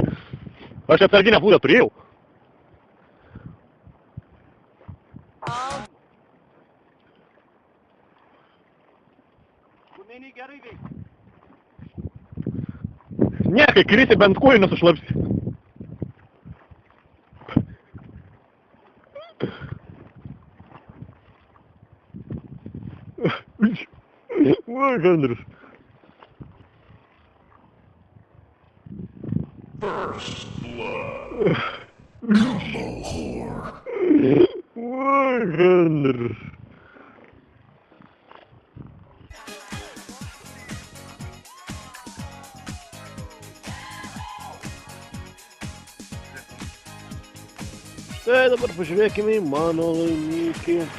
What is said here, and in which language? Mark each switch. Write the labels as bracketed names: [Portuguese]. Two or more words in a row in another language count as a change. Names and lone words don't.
[Lithuanian] Aš atsarginę plūdą turėjau. Ne, kai krisi bent kojų nesušlapsi. Va, Andrius. [English] First blood. Combo whore. [Lithuanian] Va, Andrius. Tai dabar pažiūrėkime į mano laimikį.